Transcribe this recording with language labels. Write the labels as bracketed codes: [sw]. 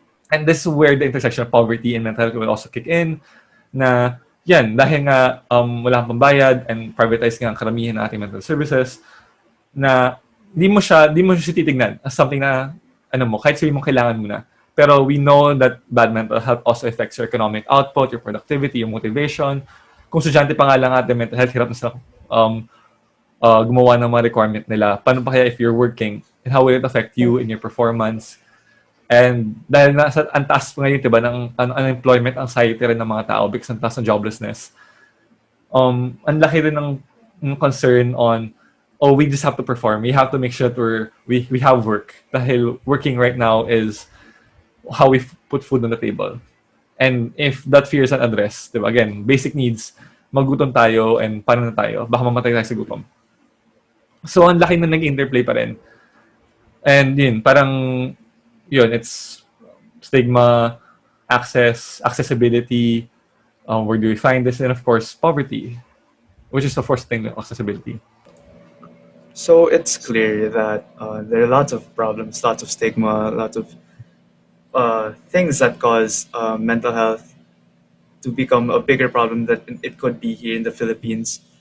[en] And this is where the intersection of poverty and mental health will also kick in, [tl] na yan, dahil nga wala kang pambayad and privatized nga ang karamihan ng ating mental services, na di mo siya titignan as something na, kahit sabihin mo kailangan mo na. [en] Pero we know that bad mental health also affects your economic output, your productivity, your motivation. [tl] Kung estudyante pa nga lang ating mental health, hirap na sila gumawa ng mga requirement nila. Paano pa kaya [en] if you're working? And how will it affect you in your performance? [tl] And dahil ang taas pa ngayon, diba, ng unemployment anxiety rin ng mga tao because ang taas ng joblessness, ang laki rin ng concern on, oh, [en] we just have to perform. We have to make sure that we have work. Dahil working right now is how we put food on the table. And if that fear is unaddressed, [tl] diba, again, basic needs, magutom tayo and paano na tayo, baka mamatay tayo sa gutom. So, ang laki na nag-interplay pa rin. [en] And yun, it's stigma, accessibility, where do we find this? And of course, poverty, which is the first thing, accessibility. So it's clear that there are lots of problems, lots of stigma, lots of things that cause mental health to become a bigger problem than it could be here in the Philippines.